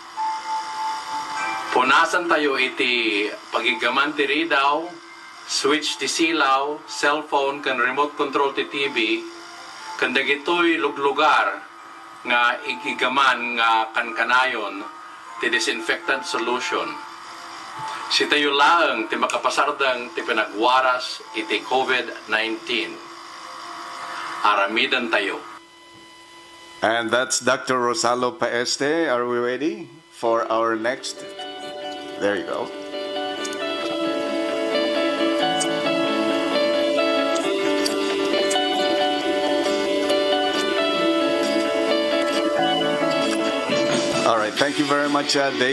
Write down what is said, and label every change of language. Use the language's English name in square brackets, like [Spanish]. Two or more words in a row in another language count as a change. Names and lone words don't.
[Iloko] Punasan tayo iti pagigaman ti ridaw, switch ti silaw, cellphone ken [English] remote control [Iloko] ti TV, ken dagitoy luglugar nga igigaman nga kankanayon ti [English] disinfectant solution. [Iloko] Si tayo laeng ti makapasardang ti pinagwaras iti COVID-19. Aramidan tayo. [English] And that's Dr. Rosalo Paeste. Are we ready for our next? There you go. All right, thank you very much, Dave.